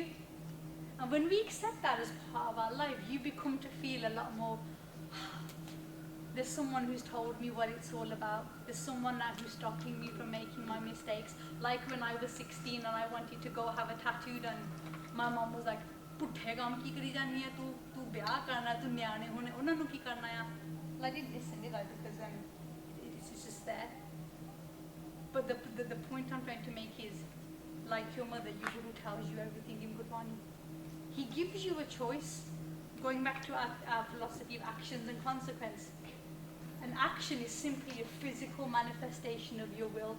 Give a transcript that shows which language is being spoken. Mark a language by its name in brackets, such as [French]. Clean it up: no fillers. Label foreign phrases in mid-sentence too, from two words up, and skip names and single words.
[English] And when we accept that as part of our life, you become to feel a lot more, there's someone who's told me what it's all about. There's someone now who's stopping me from making my mistakes. Like when I was 16 and I wanted to go have a tattoo done, my mom was like, [Punjabi] "ਪੁੱਠੇ ਕੰਮ ਕੀ ਕਰੀ ਜਾਨੀ ਹੈਂ ਤੂੰ? ਤੂੰ ਵਿਆਹ ਕਰਨਾ, ਤੂੰ ਨਿਆਣੇ ਹੋਣੇ, ਉਨ੍ਹਾਂ ਨੂੰ ਕੀ ਕਰਨਾ ਹੈ?" [English] I didn't listen, did I? Because it's just there. But the point I'm trying to make is, like your mother, your guru tells you everything in Gurbani. He gives you a choice. going back to our philosophy of actions and consequence. An action is simply a physical manifestation of your will.